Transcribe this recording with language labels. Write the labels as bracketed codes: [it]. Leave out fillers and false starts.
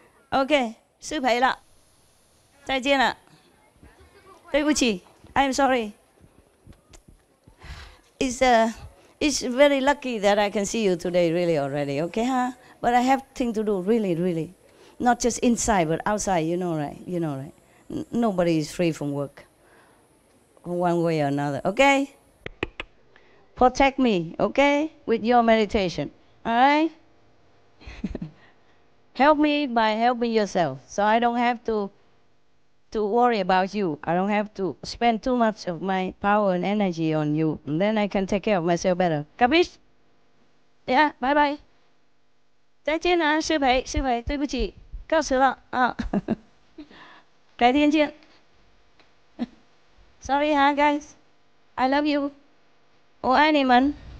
[zh] OK， 失陪了，再见了，对不起 ， [en] I'm sorry。 It's very lucky that I can see you today, really already, okay, huh? But I have thing to do, really. Not just inside, but outside, you know, right? Nobody is free from work, one way or another, okay? Protect me, okay, with your meditation, all right? Help me by helping yourself, so I don't have to worry about you. I don't have to spend too much of my power and energy on you. And then I can take care of myself better. Capiche? Yeah, bye bye. [zh] 再见啊，师培，对不起，告辞了啊，改天见。 [en] Sorry, huh, guys. I love you. [zh] 我爱你们。